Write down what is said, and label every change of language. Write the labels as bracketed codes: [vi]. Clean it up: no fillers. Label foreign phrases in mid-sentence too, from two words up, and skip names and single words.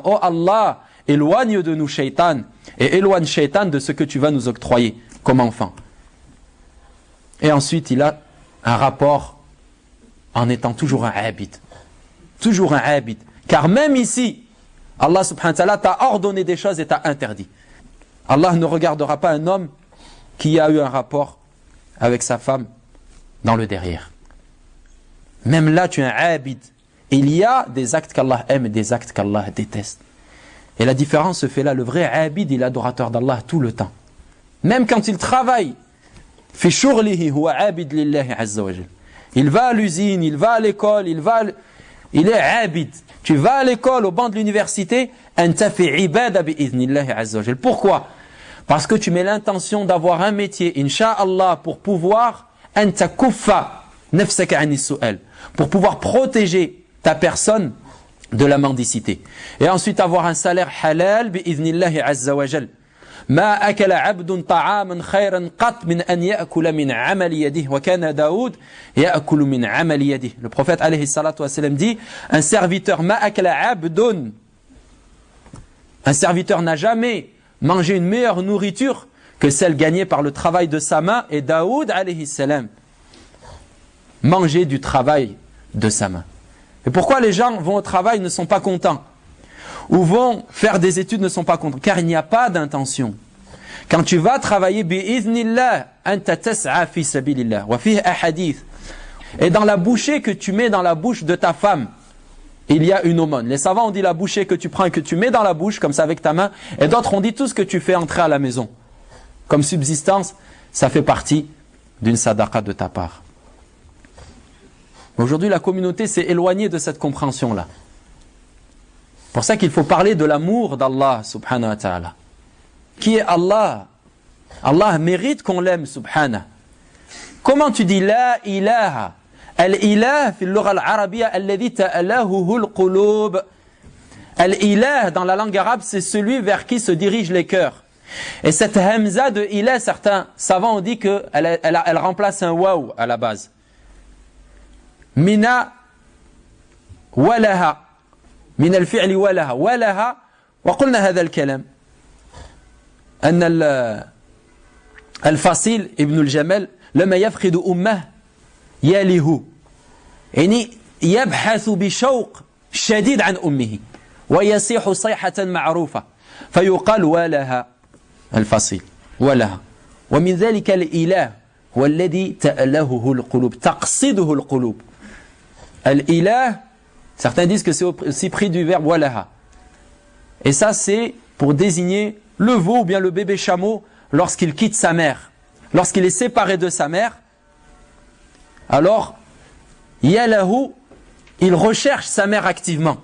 [fr] Oh Allah, éloigne de nous shaytan et éloigne shaytan de ce que tu vas nous octroyer comme enfant. Et ensuite, il a un rapport en étant toujours un abid. Toujours un abid. Car même ici, Allah [ar] سبحانه وتعالى [fr] t'a ordonné des choses et t'a interdit. Allah ne regardera pas un homme qui a eu un rapport avec sa femme dans le derrière. Même là, tu es un abid. Il y a des actes qu'Allah aime et des actes qu'Allah déteste. Et la différence se fait là. Le vrai abid, il est adorateur d'Allah tout le temps. Même quand il travaille, [ar] في شغله هو عابد لله عز وجل. [fr] Il va à l'usine, il va à l'école, il est abid. Tu vas à l'école, au banc de l'université, [ar] أنت في عبادة بإذن الله عز وجل. [fr] Pourquoi? Parce que tu mets l'intention d'avoir un métier, [ar] إن شاء الله, [fr] pour pouvoir [ar] أنت كف نفسك عن السؤال, [fr] pour pouvoir protéger ta personne de la mendicité. Et ensuite avoir un salaire halal [ar] بإذن الله عز وجل. ما أكل عبد طعاما خيرا قط من أن يأكل من عمل يده وكان داود يأكل من عمل يده. [fr] Le prophète [ar] عليه الصلاة والسلام [fr] dit un serviteur [ar] ما أكل عبد, [fr] un serviteur n'a jamais mangé une meilleure nourriture que celle gagnée par le travail de sa main, et Daoud [ar] عليه السلام [fr] mangeait du travail de sa main. Et pourquoi les gens vont au travail ne sont pas contents, ou vont faire des études ne sont pas contents? Car il n'y a pas d'intention. Quand tu vas travailler bi'iznillah, [ar] أنت تسعى في سبيل الله وفيه أحاديث. [fr] Et dans la bouchée que tu mets dans la bouche de ta femme, il y a une aumône. Les savants ont dit la bouchée que tu prends et que tu mets dans la bouche comme ça avec ta main, et d'autres ont dit tout ce que tu fais entrer à la maison comme subsistance, ça fait partie d'une sadaqa de ta part. Aujourd'hui, la communauté s'est éloignée de cette compréhension-là. pour ça qu'il faut parler de l'amour d'Allah [ar] سبحانه وتعالى. [fr] Qui est Allah? Allah mérite qu'on l'aime subhanahu. Comment tu dis [ar] لا إله? الإله في اللغة العربية الذي تألهه القلوب. [fr] Al-ilah dans la langue arabe, c'est celui vers qui se dirigent les cœurs. Et cette hamza de ilah, certains savants ont dit qu'elle remplace un waw à la base. [ar] من وله. من الفعل ولها ولها وقلنا هذا الكلام أن الفصيل ابن الجمل لما يفقد أمه ياله يعني يبحث بشوق شديد عن أمه ويصيح صيحة معروفة فيقال ولها الفصيل ولها ومن ذلك الإله هو الذي تألهه القلوب تقصده القلوب الإله. [fr] Certains disent que c'est aussi pris du verbe walaha. Et ça, c'est pour désigner le veau ou bien le bébé chameau lorsqu'il quitte sa mère. Lorsqu'il est séparé de sa mère, alors, yalahu, il recherche sa mère activement.